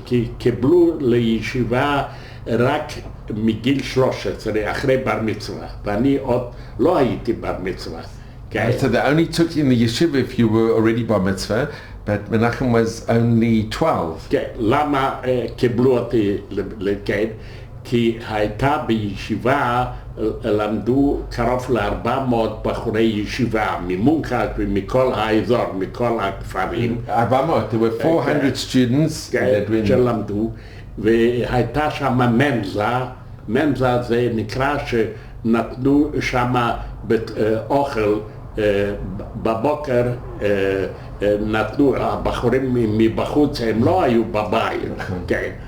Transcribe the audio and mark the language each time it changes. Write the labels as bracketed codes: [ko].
[he] כי קיבלו לישיבה רק מגיל 13, אחרי בר מצווה, ואני עוד לא הייתי בר מצווה. [en] So they only took you in the yeshiva if you were already bar mitzvah, but Menachem was only 12. [he] כן, למה קיבלו אותי לכן? כי הייתה בישיבה, למדו קרוב ל-400 בחורי ישיבה, ממונקת ומכל האזור, מכל הכפרים. [en] 400, there were 400 students that went. [he] שלמדו, והייתה שם מנזה זה נקרא שנתנו שם אוכל בבוקר, נתנו, הבחורים מבחוץ הם לא היו בבית, כן.